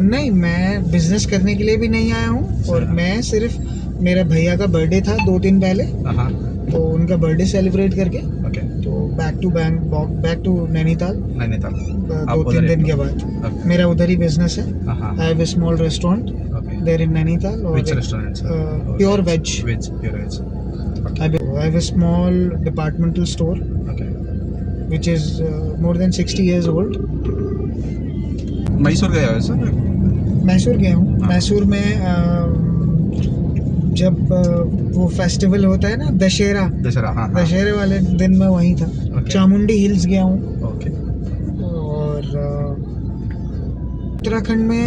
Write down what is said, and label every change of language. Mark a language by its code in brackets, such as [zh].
[hi] नहीं, मैं बिजनेस करने के लिए भी नहीं आया हूँ, और मैं सिर्फ, मेरा भैया का बर्थडे था 2 दिन पहले, हाँ, तो उनका बर्थडे सेलिब्रेट करके [en] Okay. तो back to Nainital [hi] नैनीताल 2-3 दिन के बाद। [en] Okay. [hi] मेरा उधर ही बिजनेस है। हाँ, [en] I have a small restaurant okay. There in Nainital, और Which restaurant, sir? Pure veg. Pure veg. I have a small departmental store Okay. which is more than 60 years old. [hi] Mysore गए हो सर? मैसूर गया हूँ। हाँ। मैसूर में जब वो फेस्टिवल होता है ना, दशहरा, दशहरा, हाँ. दशहरे वाले दिन मैं वहीं था। [en] Okay. [hi] चामुंडी हिल्स गया हूँ, [en] Okay. [hi] और उत्तराखंड में